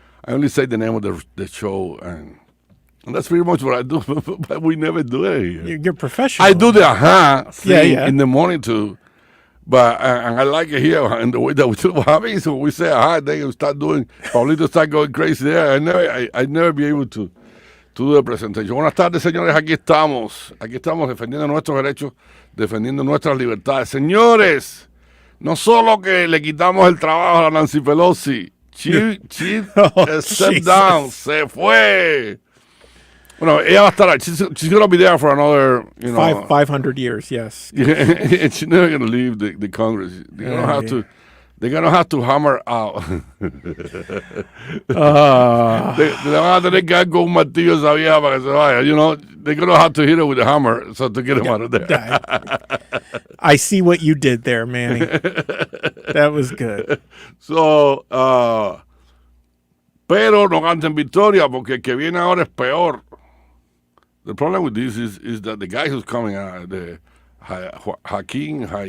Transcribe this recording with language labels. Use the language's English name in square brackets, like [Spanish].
[English] I only say the name of the show, and that's pretty much what I do, but we never do it here. You're professional. I do the thing yeah. in the morning too. But and I like it here in the way that we do. What happens when we say then you start doing, Pablito start going crazy there. I never be able to do the presentation. [Spanish] Buenas tardes, señores. Aquí estamos defendiendo nuestros derechos, defendiendo nuestras libertades. Señores, no solo que le quitamos el trabajo a la Nancy Pelosi, [English] she stepped down, [Spanish] se fue. Bueno, ella va a estar. [English] She's going to be there for another, 500 years, yes. And she's never going to leave the Congress. They're going to have to hammer out. [Spanish] Le van a tener que dar con un martillo esa vieja para que se vaya. [English] They're going to have to hit her with a hammer to get him out of there. I see what you did there, Manny. That was good. [Spanish] So, pero no canten victoria porque el que viene ahora es peor. [English] The problem with this is that the guy who's coming out, the Hakeem